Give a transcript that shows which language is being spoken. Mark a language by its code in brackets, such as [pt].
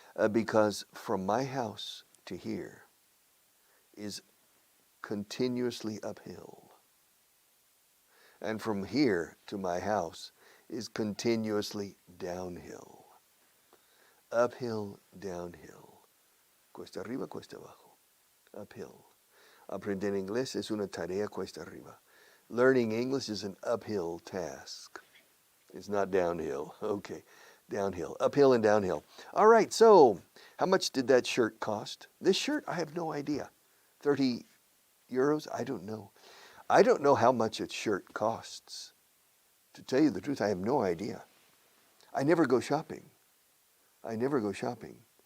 [en] Because from my house to here is continuously uphill. And from here to my house is continuously downhill. Uphill, downhill. [es] Cuesta arriba, cuesta abajo. Uphill. Aprender inglés es una tarea cuesta arriba. [en] Learning English is an uphill task. It's not downhill. Okay, downhill. Uphill and downhill. All right, so how much did that shirt cost? This shirt, I have no idea. 30 euros? I don't know. I don't know how much a shirt costs. To tell you the truth, I have no idea. I never go shopping. I never go shopping.